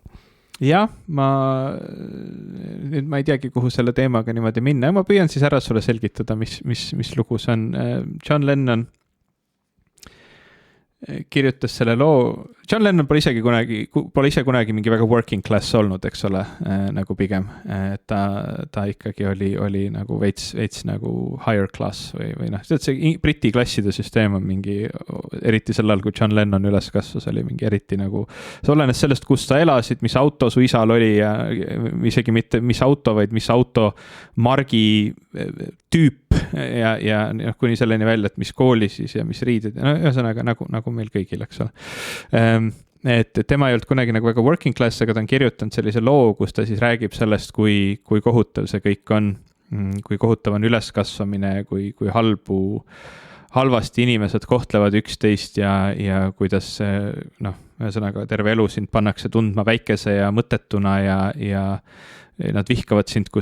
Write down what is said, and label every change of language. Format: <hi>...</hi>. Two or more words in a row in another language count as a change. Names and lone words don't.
<et>Jah, ma ei teagi, kuhu selle teemaga niimoodi minna. Ma püüan siis ära sulle selgitada, mis lugu see on. John Lennon kirjutas selle loo, John Lennon pole ise kunagi mingi väga</et> <en>working class</en> <et>olnud, eks ole, nagu pigem. Ta ikkagi oli nagu veits nagu</et> <en>higher class</en> <et>või noh, see Briti klasside süsteem on mingi, eriti sel ajal, kui John Lennon üles kasvas, oli mingi eriti nagu, see olenes sellest, kus sa elasid, mis auto su isal oli ja isegi mitte mis auto, vaid mis auto margi tüüp ja kuni selleni välja, et mis kooli siis ja mis riided, no ühesõnaga nagu meil kõigil, eks ole. Et tema ei olnud kunagi nagu väga</et> <en>working class,</en> <et>aga ta on kirjutanud sellise loo, kus ta siis räägib sellest, kui kohutav see kõik on, kui kohutav on üleskasvamine, kui halvasti inimesed kohtlevad üksteist ja kuidas noh, ühesõnaga terve elu sind pannakse tundma väikese ja mõttetuna ja nad vihkavad sind, kui</et>